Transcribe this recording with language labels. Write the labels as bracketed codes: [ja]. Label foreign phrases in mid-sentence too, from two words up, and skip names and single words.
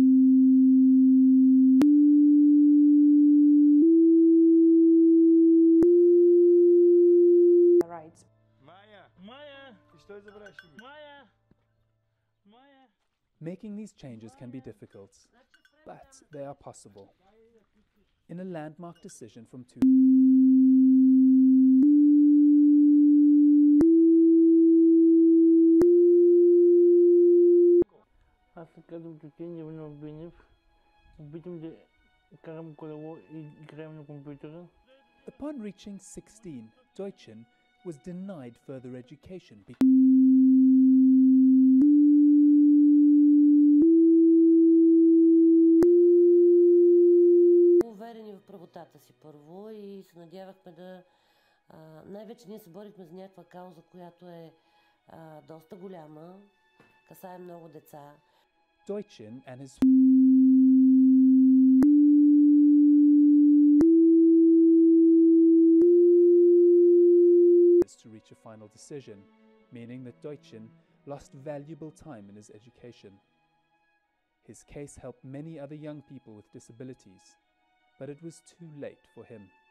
[en] Rights. Maya! Making these changes can be difficult, but they are possible. In a landmark decision from [bg] Аз се казвам Тотин Иванов Бинев. Обичам да карам колело и играем на компютъра. [en] Upon reaching 16, Deutschen was denied further education [bg] уверени в правотата си първо и се надявахме да... най-вече ние се борихме за някаква кауза, която е доста голяма, касае много деца. [en] Deutschen and his to reach a final decision, meaning that Deutschen lost valuable time in his education. His case helped many other young people with disabilities, but it was too late for him.